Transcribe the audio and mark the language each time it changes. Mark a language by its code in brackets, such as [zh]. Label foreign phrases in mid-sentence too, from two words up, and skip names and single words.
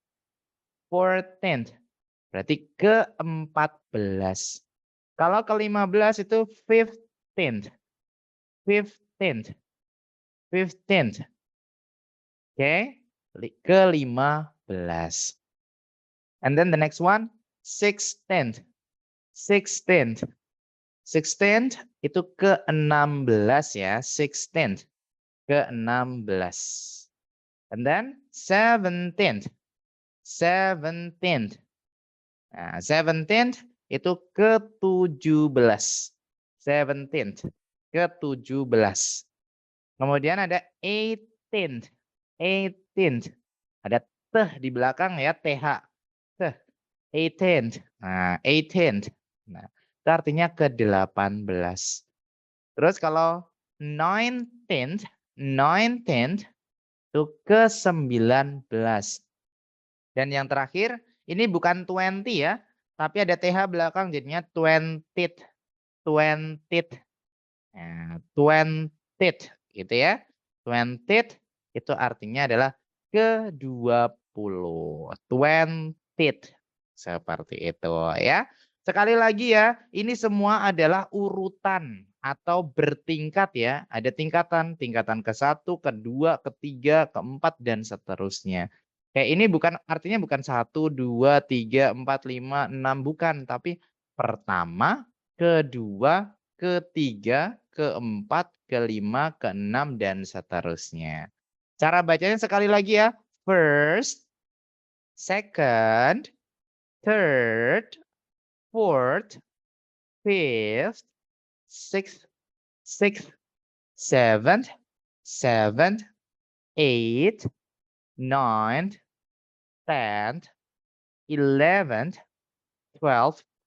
[id] 14th. Berarti ke-14. Kalau ke-15 itu 15th. 15th. 15th. Oke. Ke-15. [en] And then the next one, 16th. [id] 16th. 16th itu ke-16 ya. 16th. Ke-16. [en] And then 17th. [id] 17th. Nah, 17th itu ke-17. 17th. Ke-17. Kemudian ada 18th. 18th. Ada teh di belakang ya, TH. Teh. 18th. Nah, 18th. Nah, itu artinya ke-18. Terus kalau 19th, 19th itu ke-19. Dan yang terakhir, ini bukan 20 ya, tapi ada TH belakang jadinya 20th. 20th. Nah, 20th gitu ya. 20th itu artinya adalah ke-20. 20th. Seperti itu ya. Sekali lagi ya, ini semua adalah urutan atau bertingkat ya. Ada tingkatan, tingkatan ke-1, ke-2, ke-3, ke-4 dan seterusnya. Kayak ini bukan artinya bukan 1, 2, 3, 4, 5, 6 bukan, tapi pertama, kedua, ketiga, keempat, kelima, keenam dan seterusnya. Cara bacanya sekali lagi ya. [en] First, second, third, fourth, fifth, sixth, seventh, eighth, ninth, 10th, 11th, 12th,